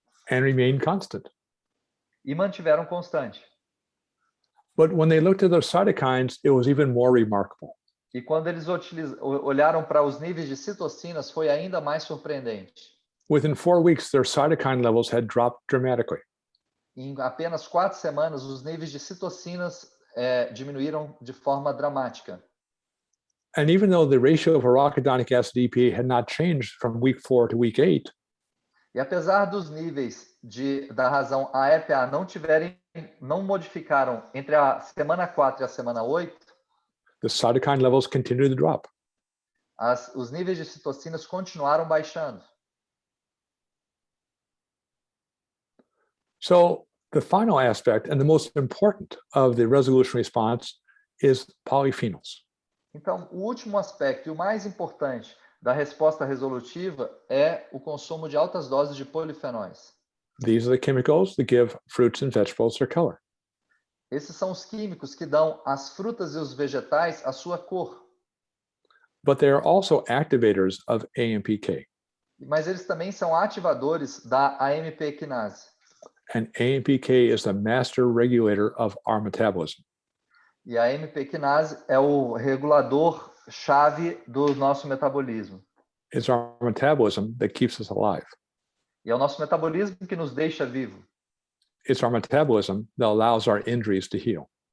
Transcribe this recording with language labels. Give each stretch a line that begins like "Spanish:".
English: And remained constant.
Portuguese: E mantiveram constante.
English: But when they looked at their cytokines, it was even more remarkable.
Portuguese: E quando eles olharam para os níveis de citocinas, foi ainda mais surpreendente.
English: Within 4 weeks, their cytokine levels had dropped dramatically.
Portuguese: Em apenas 4 semanas, os níveis de citocinas diminuíram de forma dramática.
English: And even though the ratio of arachidonic acid EPA had not changed from week 4 to week 8,
Portuguese: E apesar dos níveis da razão a EPA não modificaram entre a semana 4 e a semana 8,
English: the cytokine levels continued to drop.
Portuguese: os níveis de citocinas continuaram baixando.
English: So the final aspect and the most important of the resolution response is polyphenols.
Portuguese: Então, o último aspecto e o mais importante da resposta resolutiva é o consumo de altas doses de polifenóis.
English: These are the chemicals that give fruits and vegetables their color.
Portuguese: Esses são os químicos que dão às frutas e os vegetais a sua cor.
English: But they are also activators of AMPK.
Portuguese: Mas eles também são ativadores da AMP quinase.
English: And AMPK is the master regulator of our metabolism.
Portuguese: E a AMP quinase é o regulador chave do nosso metabolismo.
English: It's our metabolism that keeps us alive.
Portuguese: E é o nosso metabolismo que nos deixa vivo.
English: It's our metabolism that allows our injuries to heal.